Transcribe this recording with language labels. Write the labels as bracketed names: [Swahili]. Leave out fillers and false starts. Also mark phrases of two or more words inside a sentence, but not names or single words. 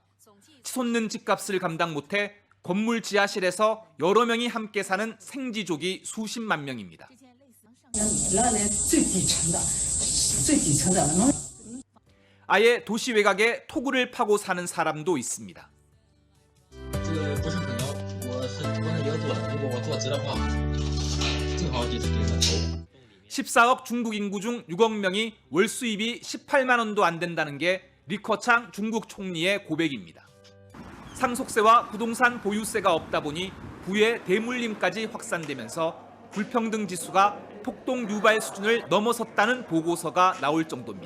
[Korean] 치솟는 집값을 감당 못해 건물 지하실에서 여러 명이 함께 사는 생지족이 수십만 명입니다. 아예 도시 외곽에 토구를 파고 사는 사람도 있습니다. [Chinese] 这个不是很高，我是不能有坐的，如果我坐直的话，正好就是顶着头。 [Korean] 14억 중국 인구 중 6억 명이 월 수입이 18만 원도 안 된다는 게 리커창 중국 총리의 고백입니다. 상속세와 부동산 보유세가 없다 보니 부의 대물림까지 확산되면서 불평등 지수가 폭동 유발 수준을 넘어섰다는 보고서가 나올 정도입니다.